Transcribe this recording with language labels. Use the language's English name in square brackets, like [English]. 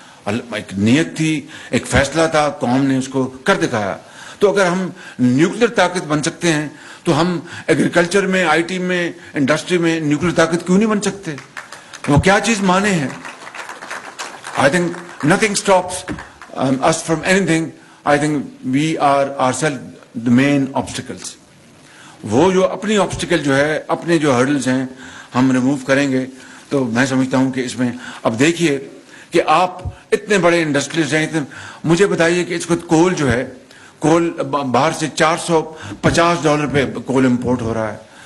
[Urdu] ایک نیت تھی, ایک فیصلہ تھا, قوم نے اس کو کر دکھایا. تو اگر ہم نیوکلیر طاقت بن سکتے ہیں تو ہم ایگریکلچر میں, آئی ٹی میں, انڈسٹری میں نیوکلیر طاقت کیوں نہیں بن سکتے؟ وہ کیا چیز مانے ہیں؟ [English] I think nothing stops us from anything. I think we are ourselves the main obstacles. [Urdu] وہ جو اپنی obstacle جو ہے, اپنے جو hurdles ہیں ہم ریموو کریں گے تو میں سمجھتا ہوں کہ اس میں اب دیکھیے کہ آپ اتنے بڑے انڈسٹریز ہیں, مجھے بتائیے کہ اس کو کول جو ہے, کول باہر سے $450 پہ کول امپورٹ ہو رہا ہے.